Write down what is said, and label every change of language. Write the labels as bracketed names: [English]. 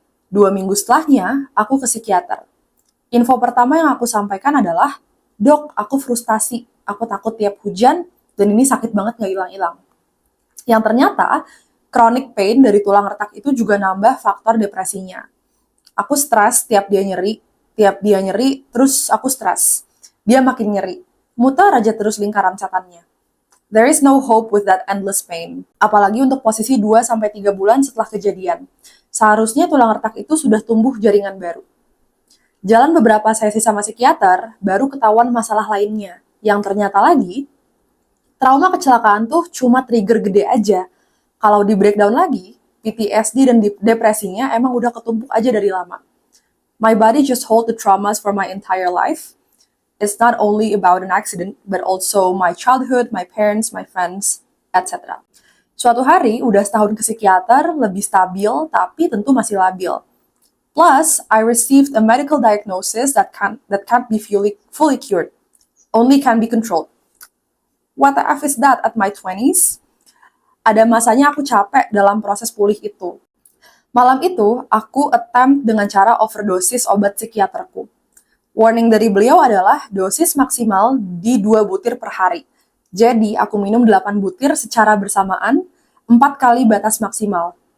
[Indonesian] 2 minggu setelahnya, aku ke psikiater. Info pertama yang aku sampaikan adalah, "Dok, aku frustasi, aku takut tiap hujan, dan ini sakit banget gak hilang-hilang." Yang ternyata, chronic pain dari tulang retak itu juga nambah faktor depresinya. Aku stres tiap dia nyeri, terus aku stres. Dia makin nyeri. Muter aja terus lingkaran setannya. [English] There is no hope with that endless pain. [Indonesian] Apalagi untuk posisi 2-3 bulan setelah kejadian. Seharusnya tulang retak itu sudah tumbuh jaringan baru. Jalan beberapa sesi sama psikiater, baru ketahuan masalah lainnya. Yang ternyata lagi, trauma kecelakaan tuh cuma trigger gede aja. Kalau di breakdown lagi, PTSD dan depresinya emang udah ketumpuk aja dari lama. [English] My body just hold the traumas for my entire life. It's not only about an accident, but also my childhood, my parents, my friends, etc. [Indonesian] Suatu hari, udah setahun ke psikiater, lebih stabil, tapi tentu masih labil. [English] Plus, I received a medical diagnosis that can't be fully cured, only can be controlled. What the F is that at my 20s? [Indonesian] Ada masanya aku capek dalam proses pulih itu. Malam itu, aku attempt dengan cara overdosis obat psikiaterku. Warning dari beliau adalah dosis maksimal di 2 butir per hari. Jadi, aku minum 8 butir secara bersamaan, 4 kali batas maksimal.